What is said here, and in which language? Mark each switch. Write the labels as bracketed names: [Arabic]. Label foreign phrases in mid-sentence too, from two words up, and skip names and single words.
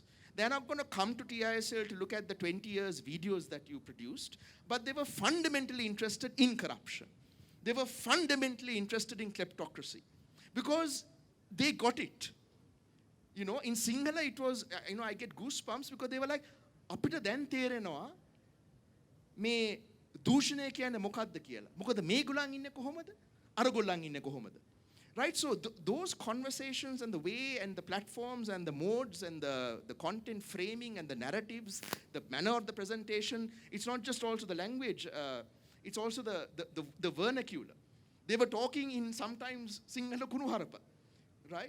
[English] They're not going to come to TISL to look at the 20 years videos that you produced, but they were fundamentally interested in corruption. They were fundamentally interested in kleptocracy because they got it. You know, in Sinhala it was, I get goosebumps because they were like, [Sinhala] අපිට දැන් තේරෙනවා මේ දූෂණය කියන්නේ මොකද්ද කියලා. මොකද මේ ගුලන් ඉන්නේ කොහොමද? අර ගොල්ලන් ඉන්නේ කොහොමද? [English] Right, so those conversations and the way and the platforms and the modes and the content framing and the narratives, the manner of the presentation, it's not just also the language, it's also the vernacular. They were talking in sometimes Sinhala Kunuharapa, right?